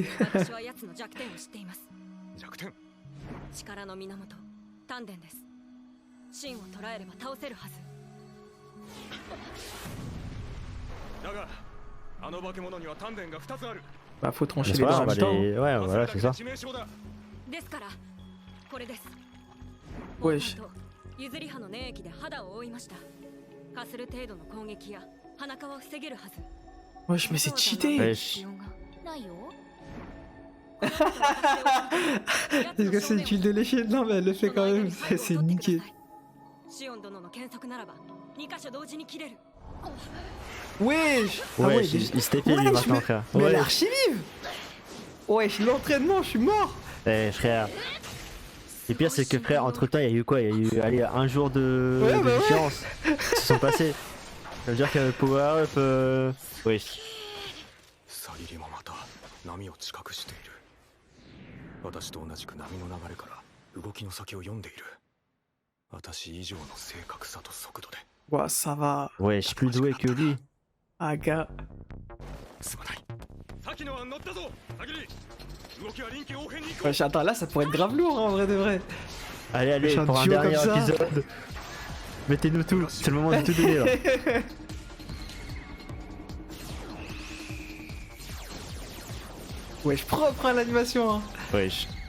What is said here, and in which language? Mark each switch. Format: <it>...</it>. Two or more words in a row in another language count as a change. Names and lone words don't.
<ja>私は奴の弱点を知っています。弱点。力の源、丹田です。芯を捉えれば倒せるはず。だが、あの化け物には丹田が2つある。</ja> <fr>Bah, faut trancher C'est les pas deux en grave, même temps. ouais, voilà, c'est ça.</fr> <ja>致命傷だ。ですからこれです。おいしモーターと譲り刃の粘液で肌を覆いました。かする程度の攻撃や鼻皮を防げるはず。</ja> <fr>Wesh, mais c'est cheaté. Wesh.</fr> <ja>ないよ。</ja> <fr>Est-ce que c'est une tuile de l'échelle? Non, mais elle le fait quand même. C'est niqué.</fr> <ja>シオン殿の検索ならば2箇所同時に切れる。</ja> <fr>Wesh. Ah Ouais, ouais, il s'était fait lui Wesh, maintenant, mais- frère. Mais elle est Ouais, archi-vive. Wesh, l'entraînement, je suis mort. eh, frère. Le pire, c'est que frère, entre temps, il y a eu quoi? Il y a eu allez, un jour de, Ouais, de bah ouais. différence. Ils se sont passés. Ça veut dire que</fr> <en>Power Up.</en> <fr>Oui.</fr> <ja>さぎりもまた波を近くしている。私と同じく波の流れから動きの先を読んでいる。私以上の正確さと速度で。</ja> <fr>Ouah, ça va. Ouais, je suis plus doué que lui. Ah, gars.</fr> <ja>すまない。先のは乗ったぞ。さぎり。動きは臨機応変に行こう。</ja> <fr>Wesh, attends, là, ça pourrait être grave lourd, hein, en vrai de vrai. Allez, allez, Wesh, un pour un duo dernier comme ça. épisode. Mettez-nous tout. C'est le moment de tout donner là. Wesh, propre à l'animation, hein. Wesh.</fr>